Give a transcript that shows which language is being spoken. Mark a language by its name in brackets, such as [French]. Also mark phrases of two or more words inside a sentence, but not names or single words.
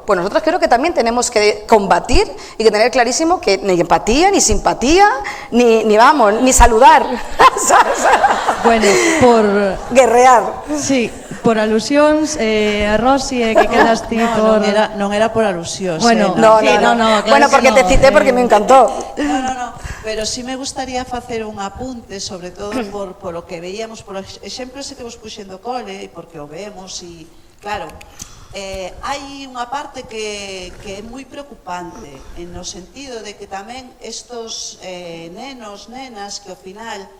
[Spanish] Pues nosotros creo que también tenemos que combatir y que tener clarísimo que ni empatía, ni simpatía, ni saludar. Bueno, por... Guerrear. [Galician] Sí, por alusións, Rosy, que quedas ti por... Non era por alusións. [Spanish] Bueno, No, sí, no, no, claro bueno, que porque no, te cité porque me encantó. [Galician] No, pero sí [Spanish] me gustaría [Galician] facer un apunte, sobre todo por o que veíamos, por exemplo, ese que vos puxen do cole, porque o vemos e, claro, hai unha parte que é moi preocupante, no sentido de que tamén estos nenos, nenas, que ao final